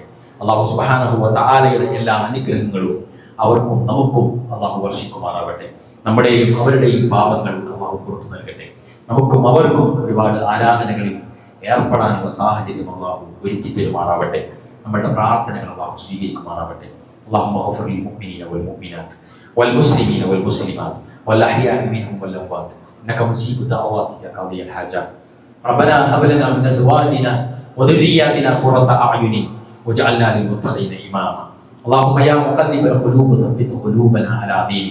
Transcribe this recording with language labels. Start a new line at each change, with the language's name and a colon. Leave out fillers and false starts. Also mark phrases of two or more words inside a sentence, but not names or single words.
Arabic: الله سبحانه وتعالى
Malayalam: എല്ലാ അനുഗ്രഹങ്ങളും അവർക്കും നമുക്കും അല്ലാഹു വർഷിക്കുമാറാവട്ടെ. നമ്മുടെയും അവരുടെയും പാപങ്ങൾ അല്ലാഹു പുറത്തു നൽകട്ടെ. നമുക്കും അവർക്കും ഒരുപാട് ആരാധനകളിൽ ഏർപ്പെടാനുള്ള സാഹചര്യം അല്ലാഹു ഒരുക്കി തരുമാറാവട്ടെ. നമ്മളുടെ പ്രാർത്ഥനകൾ അല്ലാഹു സ്വീകരിക്കുമാറാവട്ടെ.
Arabic: اللهم اغفر للمؤمنين والمؤمنات والمسلمين والمسلمات والأحياء منهم والأموات إنك مجيب الدعوات يا قاضي الحاجات. ربنا هب لنا من أزواجنا وذرياتنا قرة أعين واجعلنا للمتقين إماما. اللهم يا مقلب القلوب ثبت قلوبنا على دينك.